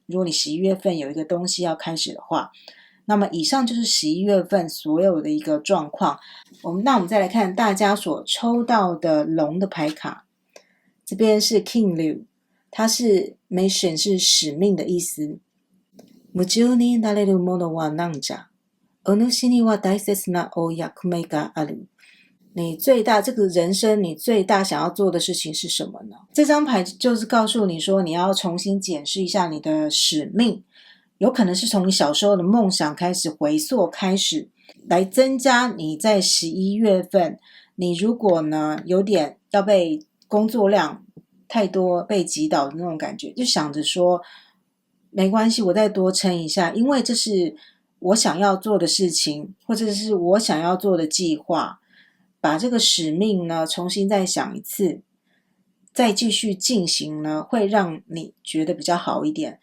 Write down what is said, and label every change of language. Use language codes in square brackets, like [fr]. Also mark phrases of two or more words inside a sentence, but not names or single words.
[zh] 如果你11月份有一个东西要开始的话，那么以上就是11月份所有的一个状况。那我们再来看大家所抽到的龙的牌卡，这边是 King Liu， 它是 mission， 是使命的意思。 [ja] 夢中になれるものは何じゃ。お主には大切なお役目がある。 [zh] 你最大这个人生，你最大想要做的事情是什么呢？这张牌就是告诉你说，你要重新检视一下你的使命，有可能是从你小时候的梦想开始回溯开始，来增加你在11月份，你如果呢有点要被工作量太多被击倒的那种感觉，就想着说没关系，我再多撑一下，因为这是我想要做的事情，或者是我想要做的计划，把这个使命呢重新再想一次，再继续进行呢，会让你觉得比较好一点。